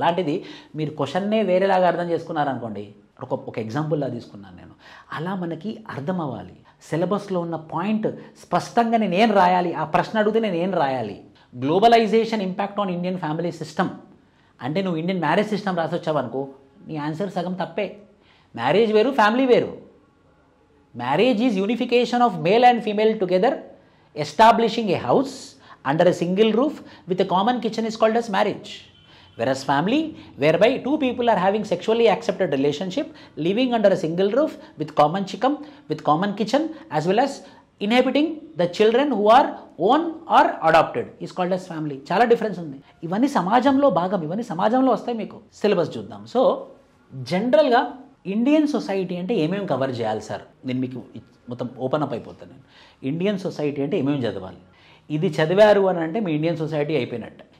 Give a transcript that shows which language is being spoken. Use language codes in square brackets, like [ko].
[te] అలాంటిది మీరు క్వశ్చన్నే వేరేలాగా అర్థం చేసుకున్నారనుకోండి, ఒక ఎగ్జాంపుల్లా తీసుకున్నాను నేను. అలా మనకి అర్థం అవ్వాలి. సిలబస్లో ఉన్న పాయింట్ స్పష్టంగా నేను ఏం రాయాలి, ఆ ప్రశ్న అడిగితే నేను ఏం రాయాలి. Globalisation impact on Indian family system అంటే నువ్వు ఇండియన్ మ్యారేజ్ సిస్టమ్ రాసొచ్చావనుకో, నీ ఆన్సర్ సగం తప్పే. మ్యారేజ్ వేరు, ఫ్యామిలీ వేరు. [en] Marriage is unification of male and female together establishing a house under a single roof with a common kitchen is called as marriage. Whereas family, whereby two people are having sexually accepted relationship, living under a single roof with common kitchen, as well as inhabiting the children who are own or adopted is called as family. [te] చాలా difference ఉంది. ఇవన్నీ సమాజంలో భాగం, ఇవన్నీ సమాజంలో వస్తాయి. మీకు syllabus చూద్దాం. సో జనరల్గా ఇండియన్ సొసైటీ అంటే ఏమేమి కవర్ చేయాలి సార్? నేను మీకు మొత్తం ఓపెన్ అప్ అయిపోతాను. నేను ఇండియన్ సొసైటీ అంటే ఏమేమి చదవాలి, ఇది చదివారు అని అంటే మీ ఇండియన్ సొసైటీ అయిపోయినట్టు.